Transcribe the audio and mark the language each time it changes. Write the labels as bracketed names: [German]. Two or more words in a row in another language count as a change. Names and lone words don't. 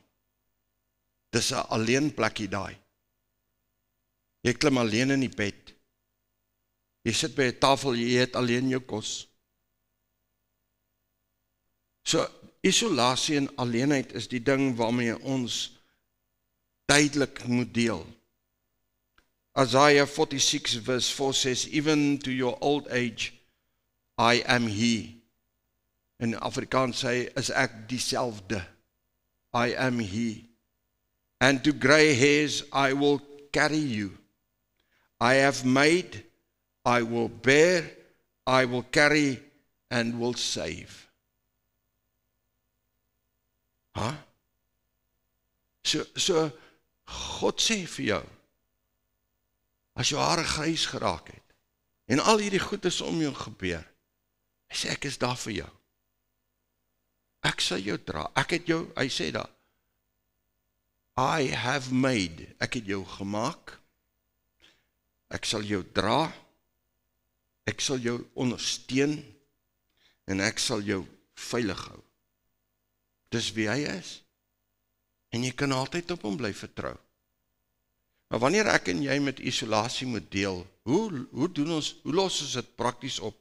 [Afrikaans] Dis 'n alleen plekkie daai. Jy klim alleen in die bed. Jy sit by 'n tafel, jy eet alleen jou kos. So, isolasie en alleenheid is die ding waarmee ons duidelik moet deel. [English] Isaiah 46 verse 4 says, even to your old age, I am he. [Afrikaans] In Afrikaans sê, is ek dieselfde. [English] I am he. And to grey hairs, I will carry you. I have made, I will bear, I will carry, and will save. [Afrikaans] So, God sê vir jou, as jou hare grys geraak het, en al hierdie goed is om jou gebeur, hy sê, ek is daar vir jou. Ek sal jou dra, ek het jou, hy sê daar, [English] I have made, [Afrikaans] ek het jou gemaak, ek sal jou dra, ek sal jou ondersteun, en ek sal jou veilig hou. Dis wie hy is, en jy kan altyd op hom bly vertrou. Maar wanneer ek en jy met isolasie moet deel, hoe los ons dit prakties op?